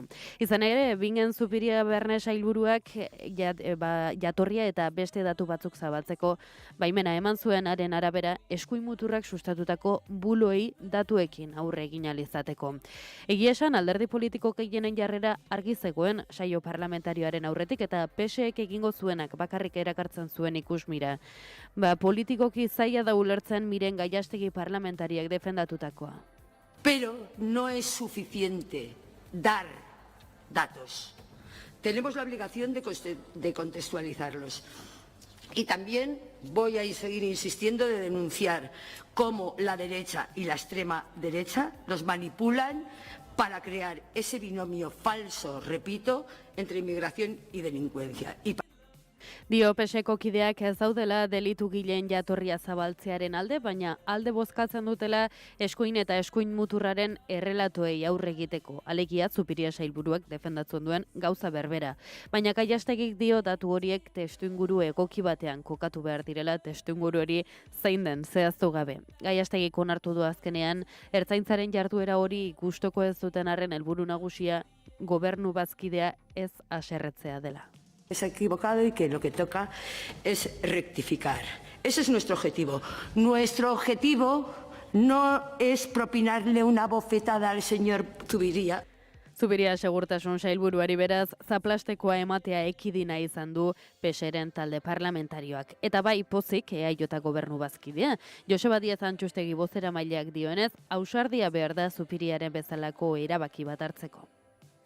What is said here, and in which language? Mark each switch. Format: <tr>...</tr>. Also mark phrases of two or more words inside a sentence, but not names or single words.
<eu>Izan ere, Bingen Zupiria Berne sailburuak jatorria eta beste datu batzuk zabaltzeko baimena eman zuen haren arabera eskuin muturrak sustatutako buloei datuekin aurre egin ahal izateko. Egia esan, alderdi politiko gehienen jarrera argi zegoen saio parlamentarioaren aurretik eta PSek egingo zuenak bakarrik erakartzen zuen ikusmira. Politikoki zaila da ulertzen Miren Gallastegi parlamentariak defendatutakoa.</eu> <es>Pero no es suficiente dar datos. Tenemos la obligación de contextualizarlos. Y también voy a seguir insistiendo de denunciar cómo la derecha y la extrema derecha los manipulan para crear ese binomio falso, repito, entre inmigración y delincuencia.</es> <eu>Dio PSeko kideak ez daudela delitu gileen jatorria zabaltzearen alde, baina alde bozkatzen dutela eskuin eta eskuin muturraren errelatoei aurre egiteko. Alegia Zupiria sailburuak defendatzen duen gauza berbera. Baina Gallastegik dio datu horiek testuinguru egoki batean kokatu behar direla testuinguru hori zein den zehaztu gabe. Gallastegik onartu du azkenean ertzaintzaren jarduera hori gustoko ez duten arren helburu nagusia gobernu bazkidea ez haserretzea dela.</eu> <es>Es equivocado y que lo que toca es rectificar. Ese es nuestro objetivo. Nuestro objetivo no es propinarle una bofetada al señor Zubiria.</es> <eu>Zubiria segurtasun sailburuari beraz, zaplastekoa ematea ekidina izan du PSren talde parlamentarioak. Eta bai pozik EAJ gobernu bazkidea. Joseba Diaz Antxustegi bozeramaileak dioenez, ausardia behar da Zupiriaren bezalako erabaki bat hartzeko.</eu>